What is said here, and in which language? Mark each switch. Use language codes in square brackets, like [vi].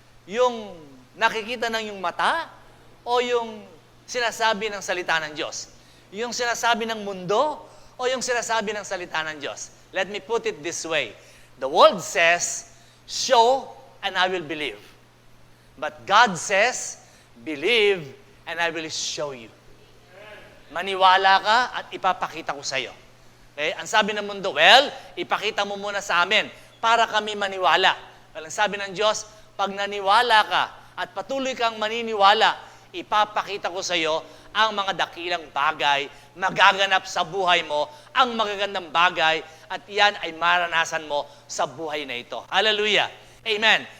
[tl] Yung nakikita ng yung mata o yung sinasabi ng salita ng Diyos? Yung sinasabi ng mundo o yung sinasabi ng salita ng Diyos? [en] Let me put it this way. The world says, show and I will believe. But God says, believe and I will show you. [tl] Maniwala ka at ipapakita ko sa iyo. Okay? Ang sabi ng mundo, well, ipakita mo muna sa amin para kami maniwala. Well, ang sabi ng Diyos, pag naniwala ka at patuloy kang maniniwala, ipapakita ko sa iyo ang mga dakilang bagay, magaganap sa buhay mo, ang magagandang bagay, at iyan ay maranasan mo sa buhay na ito. Hallelujah. Amen.